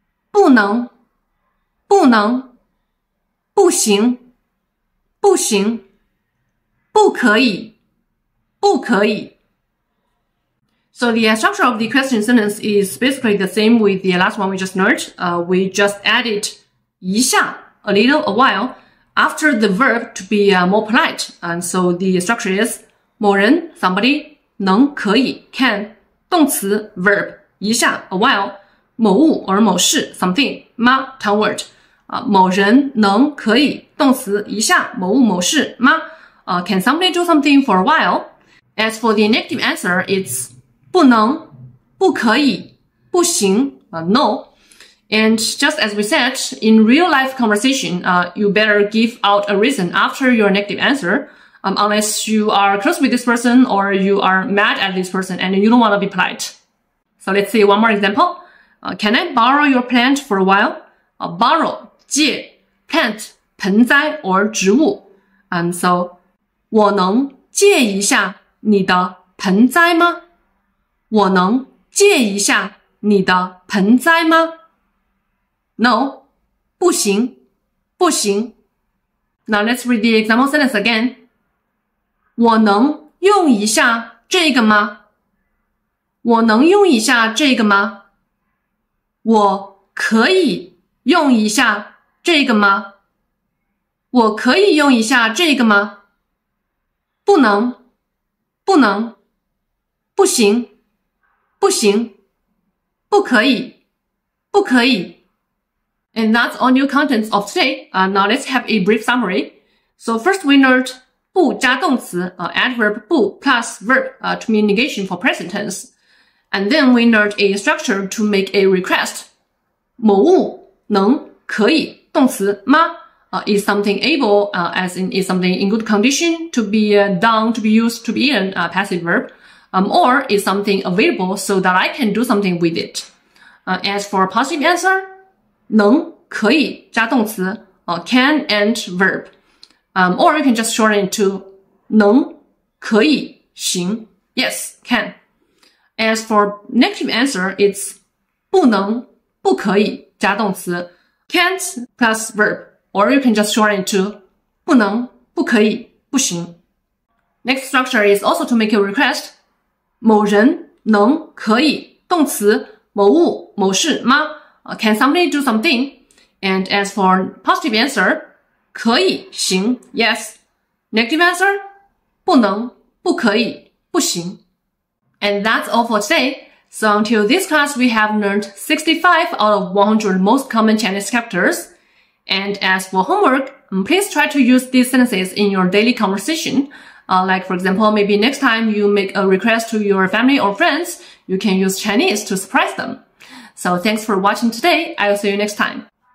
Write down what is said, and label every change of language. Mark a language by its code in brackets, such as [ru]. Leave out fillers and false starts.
[zh] 不能，不能，不行，不行，不可以，不可以。 [en] So the structure of the question sentence is basically the same with the last one we just learned. We just added 一下a little, a while, after the verb to be more polite. And so the structure is 某人 somebody 能可以 can 动词 verb 一下 a while 某物 or 某事 something 吗 tongue word [zh] 某人能可以动词一下某物某事吗 [en] can somebody do something for a while? As for the negative answer, it's [zh] 不能不可以不行 [en] no. And just as we said, in real life conversation, you better give out a reason after your negative answer, unless you are close with this person or you are mad at this person and you don't want to be polite. So let's see one more example. Can I borrow your plant for a while? [zh] Borrow, 借 plant, 盆栽 or 植物 so, 我能借一下你的盆栽吗？我能借一下你的盆栽吗？No, 不行，不行。 [en] Now let's read the example sentence again. [zh] 我能用一下这个吗？我能用一下这个吗？我可以用一下这个吗？我可以用一下这个吗？不能，不能，不行，不行，不可以，不可以。 [en] And that's all new contents of today. Now let's have a brief summary. So first we learned 不加动词 adverb 不 plus verb to mean negation for present tense. And then we learned a structure to make a request. [zh] 某物能可以动词吗 [en] is something able as in is something in good condition to be done, to be used, to be eaten passive verb. Or is something available so that I can do something with it. As for positive answer, 能可以加动词 can and verb. Or you can just shorten it to [zh] 能可以行 [en] yes, can. As for negative answer, it's [zh] 不能不可以加动词 [en] can't plus verb. Or you can just shorten it to [zh] 不能、不可以、不行。 [en] Next structure is also to make a request. [zh] 某人能、可以、动词某物、某事吗 [en] Can somebody do something? And as for positive answer, 可以、行 yes. Negative answer, [zh] 不能、不可以、不行。 [en] And that's all for today. So until this class, we have learned 65 out of 100 most common Chinese characters. And as for homework, please try to use these sentences in your daily conversation. Like, for example, maybe next time you make a request to your family or friends, you can use Chinese to surprise them. So thanks for watching today. I'll see you next time.